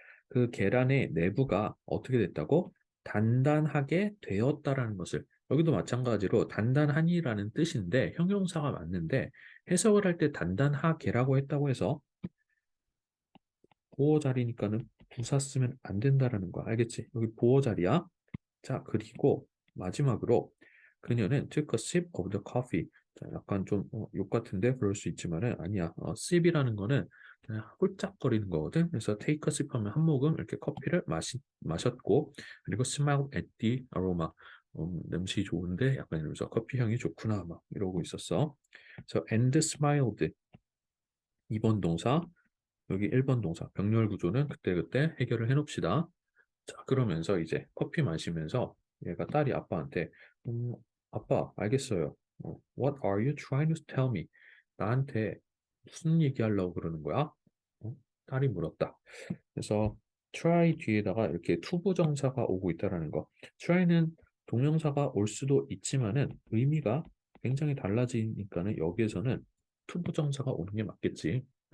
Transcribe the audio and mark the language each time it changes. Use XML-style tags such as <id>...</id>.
<ko>그 계란의 내부가 어떻게 됐다고? 단단하게 되었다라는 것을. 여기도 마찬가지로 단단하니라는 뜻인데 형용사가 맞는데 해석을 할 때 단단하게라고 했다고 해서 보어 자리니까는 부사 쓰면 안 된다라는 거야. 알겠지? 여기 보어 자리야. 자, 그리고 마지막으로 그녀는</ko> <en>took a sip of the coffee.</en> <ko>자, 약간 좀 욕 같은데 그럴 수 있지만은 아니야. sip이라는 거는 그냥 홀짝거리는 거거든. 그래서</ko> <en>take a sip</en> <ko>하면 한 모금 이렇게 커피를 마셨고 그리고</ko> <en>smell at the aroma.</en> <ko>냄새 좋은데 약간 이러면서 커피 향이 좋구나 막 이러고 있었어. 그래서</ko> <en>and smiled</en> <ko>2번 동사 여기 1번 동사 병렬 구조는 그때그때 해결을 해 놓읍시다. 자, 그러면서 이제 커피 마시면서 얘가 딸이 아빠한테 아빠, 알겠어요.</ko> <en>What are you trying to tell me?</en> <ko>나한테 무슨 얘기하려고 그러는 거야? 딸이 물었다. 그래서 try 뒤에다가 이렇게 투부정사가 오고 있다라는 거. try는 동명사가 올 수도 있지만은 의미가 굉장히 달라지니까는 여기에서는 투부정사가 오는 게 맞겠지.</ko>